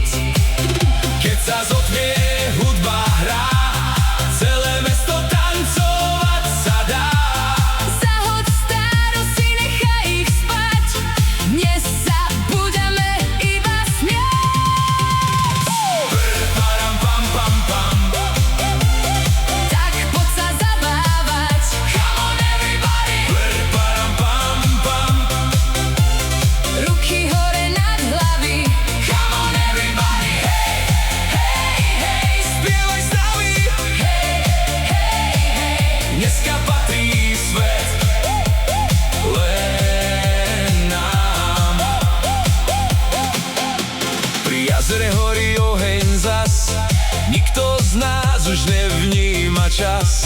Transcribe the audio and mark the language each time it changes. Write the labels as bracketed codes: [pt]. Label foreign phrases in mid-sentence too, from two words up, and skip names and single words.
[sk] Keď sa zotmie, hudba hrá, celé mesto tancovať sa dá. Zahoď starosty, nechaj ich spať, dnes sa budeme iba smiať. Param pam pam pam, Tak poď sa zabávať, [en] come on everybody. Param pam pam, [sk] ruky hore nad hlavy. [en] come on everybody. [sk] Hej, hej, hej, spievaj s nami. Dneska patrí svet len nám. Pri jazere horí oheň zas, nikto z nás už nevníma čas.